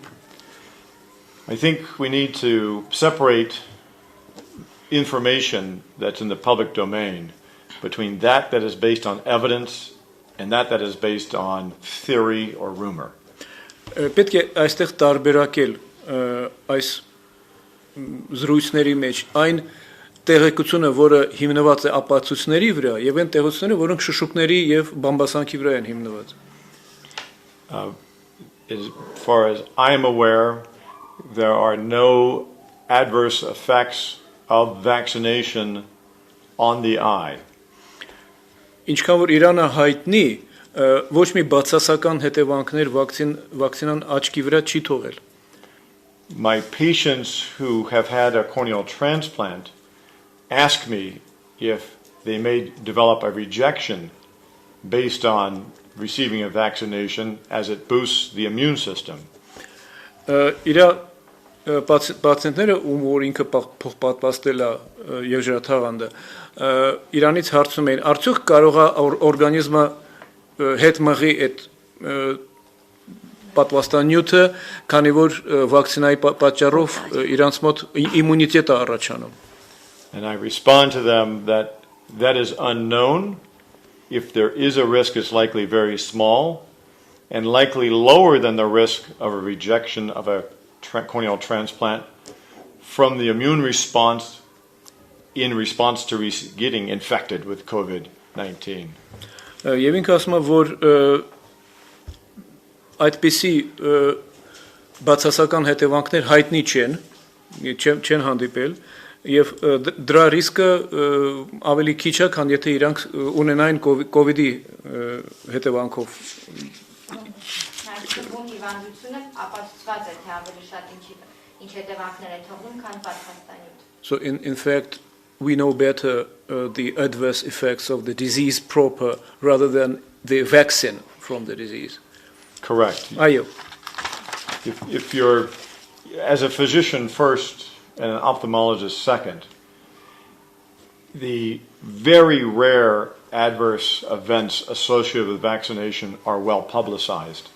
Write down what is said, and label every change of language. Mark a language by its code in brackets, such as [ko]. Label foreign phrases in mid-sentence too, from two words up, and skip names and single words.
[en] I think we need to separate information that's in the public domain between that is based on evidence and that is based on theory or rumor. [hy] Պետք է այստեղ տարբերակել այս զրույցների մեջ այն տեղեկությունը, որը հիմնված է ապացույցների վրա, եւ այն տեղեկությունները, որոնք շշուկների եւ բամբասանքի վրա են հիմնված. [en] As far as I am aware, there are no adverse effects of vaccination on the eye. [hy] Ինչքան որ Իրանը հայտնի, ոչ մի բացասական հետևանքներ վակցինան աչքի վրա չի թողել. [en] My patients who have had a corneal transplant ask me if they may develop a rejection based on receiving a vaccination as it boosts the immune system. [hy] Իրա պացիենտները, ում որ ինքը փոխպատվաստել է երջրաթաղանդը, Իրանից հարցում էին, արդյոք կարող է օրգանիզմը հետ մղի այդ պատվաստանյութը, քանի որ վակցինայի պատճառով իրանց մոտ իմունիտետ է առաջանում. [en] And I respond to them that is unknown. If there is a risk, it's likely very small and likely lower than the risk of a rejection of a corneal transplant from the immune response in response to getting infected with COVID-19. [hy] Եվ ինքը ասում է, որ այդպիսի բացասական հետևանքներ հայտնի չեն հանդիպել եւ դրա ռիսկը ավելի քիչ է, քան եթե իրանք ունենային COVID-ի հետևանքով Այսինքն հիվանդությունը ապացուցված է, թե ավելի շատ ինչ հետևանքներ է թողնում, քան պատասխանատվություն. [en] So in fact we know better the adverse effects of the disease proper rather than the vaccine from the disease. Correct. [hy] Այո. [en] If you're, as a physician first and an ophthalmologist second, the very rare adverse events associated with vaccination are well publicized.